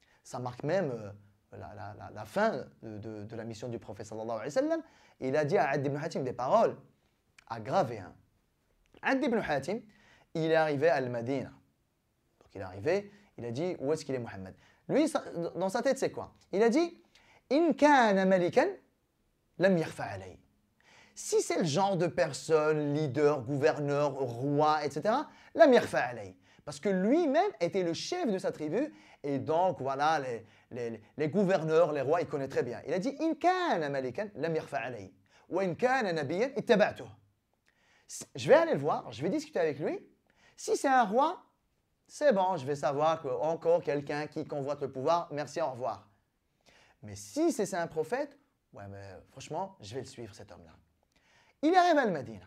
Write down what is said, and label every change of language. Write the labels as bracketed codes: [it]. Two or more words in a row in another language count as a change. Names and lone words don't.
[fr] Ça marque même la fin de la mission du prophète [ar] صلى الله عليه وسلم, [fr] il a dit à Adi ibn Hatim des paroles aggravées. Hein. Adi ibn Hatim, il est arrivé à Al-Madina. Donc il est arrivé, il a dit où est-ce qu'il est Mohammed. Lui, dans sa tête, c'est quoi? Il a dit [ar] إن كان ملكا لم يخف عليه. [fr] Si c'est le genre de personne, leader, gouverneur, roi, etc., [ar] لم يخف عليه. [fr] Parce que lui-même était le chef de sa tribu et donc voilà, les gouverneurs, les rois, il connaît très bien. Il a dit [ar] إن كان ملكا لم يخف عليه وإن كان نبيا اتبعته. [fr] Je vais aller le voir, je vais discuter avec lui. Si c'est un roi, c'est bon, je vais savoir qu'encore quelqu'un qui convoite le pouvoir, merci, au revoir. Mais si c'est un prophète, ouais, mais franchement, je vais le suivre, cet homme-là. Il arrive à Al-Madina.